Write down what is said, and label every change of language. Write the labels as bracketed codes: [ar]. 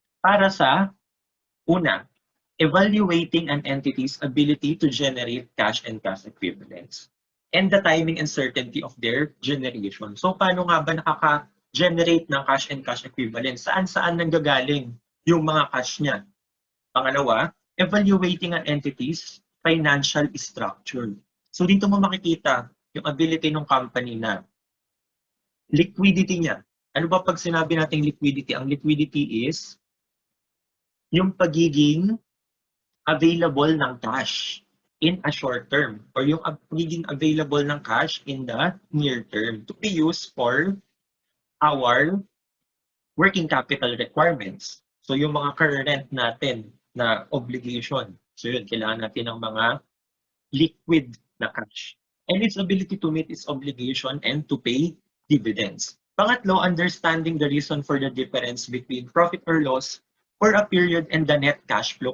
[tl] Para sa una, [en] evaluating an entity's ability to generate cash and cash equivalents and the timing and certainty of their generation. [tl] So paano nga ba nakaka-generate ng cash and cash equivalents? Saan nanggagaling yung mga cash niya? [en] Pangalawa, evaluating an entity's financial structure. [tl] So dito mo makikita yung ability ng company na liquidity niya. Ano ba pag sinabi natin liquidity? [en] Ang liquidity is [tl] yung pagiging available ng cash [en] in a short term or yung pagiging available ng cash in the near term to be used for our working capital requirements. [tl] So yung mga current natin na obligation. So yun, kailangan natin ng mga liquid na cash. [en] And its ability to meet its obligation and to pay dividends. Pangatlo, understanding the reason for the difference between profit or loss for a period and the net cash flow.